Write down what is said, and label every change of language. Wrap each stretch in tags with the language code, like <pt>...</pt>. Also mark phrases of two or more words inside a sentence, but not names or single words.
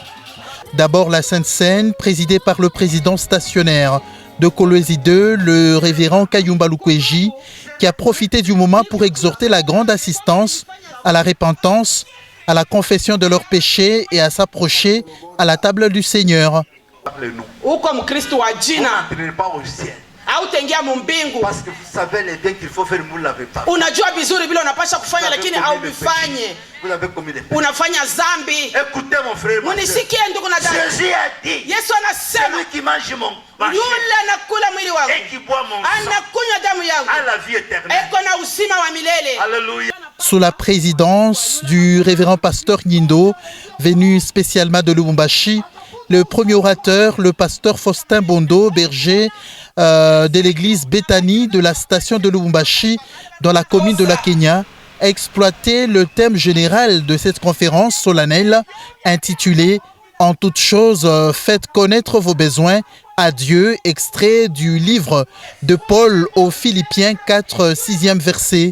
<fr>D'abord la Sainte Seine présidée par le président stationnaire de Kolwezi 2, le révérend Kayumba Lukweji, qui a profité du moment pour exhorter la grande assistance à la repentance, à la confession de leurs péchés et à s'approcher à la table du Seigneur. Parce que vous savez les biens qu'il faut faire, vous ne l'avez pas.</fr> <sw>Unajua vizuri vile unapasha kufanya lakini haubifanye.</sw> <fr>Vous avez commis des péchés.</fr> <sw>Unafanya zambi.</sw> <fr>Écoutez mon frère.</fr> <sw>Munisikie ndugu na dada.</sw> <fr>Jésus a dit.</fr> <sw>Yesu anasema.</sw> <fr>Celui qui mange mon chair.</fr> <sw>Yule anakula mwili wangu.</sw> <fr>Et qui boit mon sang.</fr> <sw>Anakunywa damu yangu.</sw> <fr>A la vie éternelle.</fr> <sw>Eko na uzima wa milele.</sw> <fr>Alléluia. Sous la présidence du révérend pasteur Nyindo, venu spécialement de Lubumbashi, le premier orateur, le pasteur Faustin Bondo, berger de l'église Bethany de la station de Lubumbashi dans la commune de la Kenya, a exploité le thème général de cette conférence solennelle intitulée « En toutes choses, faites connaître vos besoins à Dieu », extrait du livre de Paul aux Philippiens 4, 6e verset.</fr>